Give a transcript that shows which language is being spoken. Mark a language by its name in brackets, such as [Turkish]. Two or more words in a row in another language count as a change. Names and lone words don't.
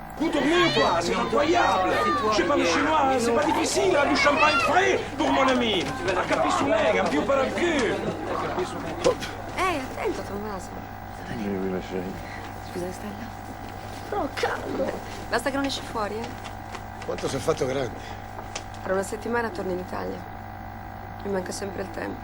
[French] Vous dormez ou quoi? C'est incroyable. Je parle chinois, c'est pas difficile, hein, du champagne frais pour mon ami. [Italian] Un capissoulin, un più per il cul. Attento Tommaso. Scusa Stella. Oh, calmo. Basta che non esci fuori, Quanto si è fatto grande? Tra una settimana torno in Italia. Mi manca sempre il tempo.